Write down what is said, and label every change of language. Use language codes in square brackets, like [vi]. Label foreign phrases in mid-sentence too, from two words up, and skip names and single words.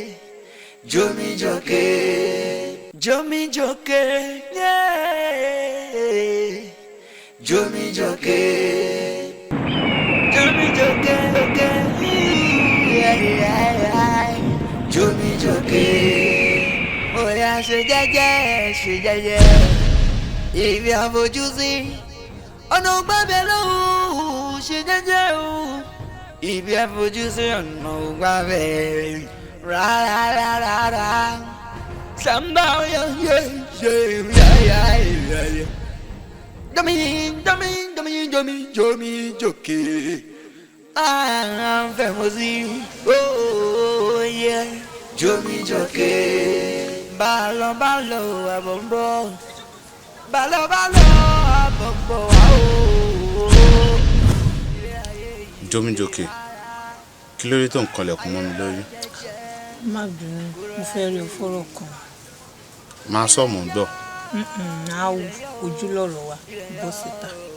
[en] Jomi joke, Jomi joke, yeah. Jomi joke, Jomi joke, yeah. Jomi joke, oh yeah, [yo] ṣe jẹ́jẹ́. Ibi àfojúsí, ọ̀nà gbàgbé lóhùn, ṣe jẹ́jẹ́ o. Ibi àfojúsí, ọ̀nà gbàgbé, rárá. [en] Somehow, yeah. Jomi joke. I'm famous, oh yeah. Jomi joke. [yo] Balo, abombo. Balo, abombo. [en] Jomi joke. [yo] Kí ló dé tó ń kanlẹ̀kùn mọ́ mi lórí? Má bínú, mo fẹ́ rí fọ́rọ̀ kan. Máa sọ mò ń gbọ́. Àwù ojú lọ́rọ̀ wa bọ́ síta.